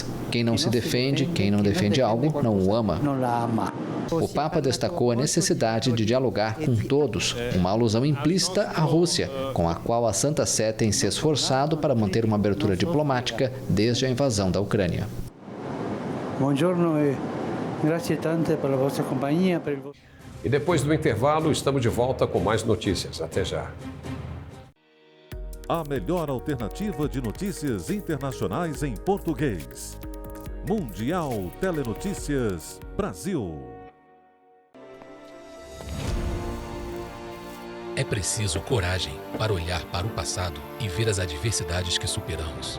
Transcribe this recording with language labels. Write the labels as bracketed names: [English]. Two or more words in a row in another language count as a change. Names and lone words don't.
[Portuguese] Quem não se defende, quem não defende algo, não o ama. O Papa destacou a necessidade de dialogar com todos, uma alusão implícita à Rússia, com a qual a Santa Sé tem se esforçado para manter uma abertura diplomática desde a invasão da Ucrânia. [Italian] Buongiorno e grazie tante per la vostra compagnia. [Portuguese] E depois do intervalo, estamos de volta com mais notícias. Até já. A melhor alternativa de notícias internacionais em português. Mundial Telenotícias Brasil. É preciso coragem para olhar para o passado e ver as adversidades que superamos.